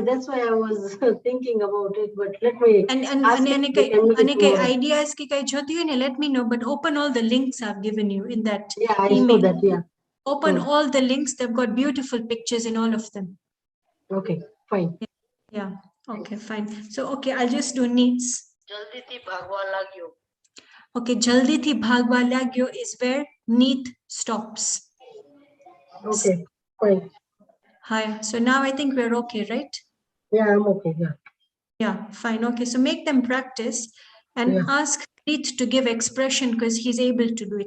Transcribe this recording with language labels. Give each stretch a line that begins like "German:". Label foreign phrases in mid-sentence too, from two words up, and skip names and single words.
English: That's why I was thinking about it. But let me ask if they can make it Anika, tomorrow. ideas
Hindi: ki kai jyoti hai na,
English: let me know. But open all the links I've given you in that Yeah, I email. saw that. Yeah. Open all the links. They've got beautiful pictures in all of them. Okay, fine. Yeah. Okay, fine. So, okay, I'll just do needs.
Gujarati: જલ્દી થી ભાગવા લાગ્યો.
English: Okay,
Gujarati: જલ્દી થી ભાગવા લાગ્યો
English: is where Neet stops. Okay, fine. Hi. So now I think we're okay, right? Yeah, I'm okay. Yeah. Yeah, fine. Okay, so make them practice and ask Neet to give expression because he's able to do it.